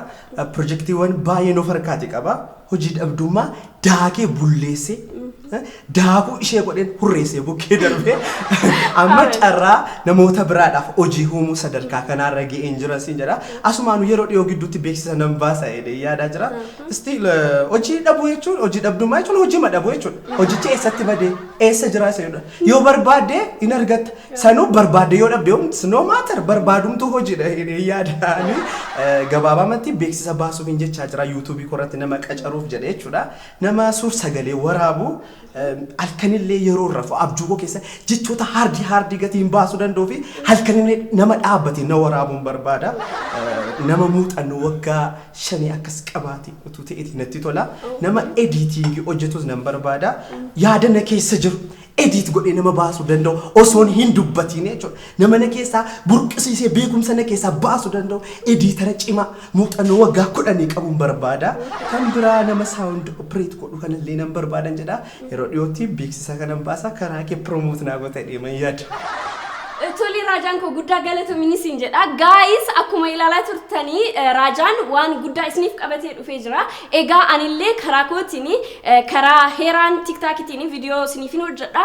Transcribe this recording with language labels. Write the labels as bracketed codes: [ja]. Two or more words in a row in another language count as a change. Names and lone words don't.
[om] Piroojeektiiwwan baay'ee nuuf harkaati qaba. Hojii dhabdummaa daakee bulleessee daakuu ishee godheen hurreessee bukkee darbee amma carraa namoota biraadhaaf hojii uumuu sadarkaa kanaarra ga'een jira siin jedha. Asumaan yeroo dhiyoo gidduutti beeksisa nan baasa jedhee yaadaa jira. Still hojii dhabuu jechuun hojii dhabdummaa jechuun hojii madhabuu jechuudha. Hojichi eessatti badee eessa jira seedha. Yoo barbaadde hin argatta. Sanuu barbaadde yoo dhabde [en] no matter [om] barbaadumtu hojiidha jedhee yaadaani gabaabamatti beeksisa baasuuf hin jechaa jira YouTube korratti nama qacaruuf jedhee jechuudha. Nama suur sagalee waraabu halkanillee yeroo rafu abjuu keessa jechoota hardi gatiin baasuu danda'u fi halkanillee nama dhaabbate na waraabuun barbaada. Nama muuxannoo waggaa 5 akkas qabaate utuu ta'eeti natti tola. Nama editing hojjetus nan barbaada. Yaada na keessa jiru edit godhee nama baasuu danda'u osoon hin dubbatiin jechuudha. Nama na keessaa burqisiisee beekumsa na keessaa baasuu danda'u editara cimaa muuxannoo waggaa 10 qabuun barbaada. Kan biraa nama sound operate godhu kanallee nan barbaadan jedha. Yeroo dhiyootti beeksisa kanan baasa karaa kee promote naa gootee deeman yaada. Toli Raajaan ko guddaa galatoomiin siin jedha. Guys akkuma ilaalaa turtanii Raajaan waan guddaa isiniif qabatee dhufee jira. Egaa anillee karaa kootiin karaa heeraan TikTokitiin viidiyoo isiniifin hojjedha.